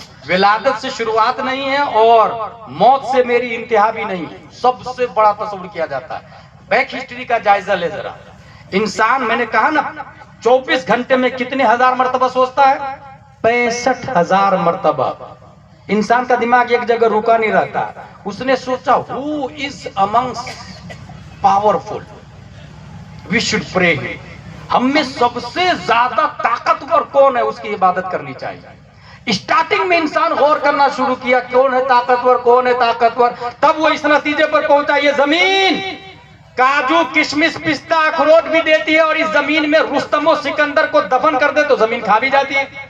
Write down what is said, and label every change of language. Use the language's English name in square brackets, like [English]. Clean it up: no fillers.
[Urdu] ولادت سے شروعات نہیں ہے اور موت سے میری انتہا بھی نہیں ہے. سب سے بڑا تصور کیا جاتا ہے. بیک ہسٹری کا جائزہ لے ذرا. انسان, میں نے کہا نا 24 گھنٹے میں کتنے ہزار مرتبہ سوچتا ہے؟ 65,000 مرتبہ. انسان کا دماغ ایک جگہ رکا نہیں رہتا. اس نے سوچا [English] who is amongst powerful we should pray him. [Urdu] ہم میں سب سے زیادہ طاقتور کون ہے, اس کی عبادت کرنی چاہیے. اسٹارٹنگ میں انسان غور کرنا شروع کیا کون ہے طاقتور, کون ہے طاقتور. تب وہ اس نتیجے پر پہنچا یہ زمین کاجو, کشمش, پستہ, اخروٹ بھی دیتی ہے اور اس زمین میں رستم و سکندر کو دفن کر دے تو زمین کھا بھی جاتی ہے.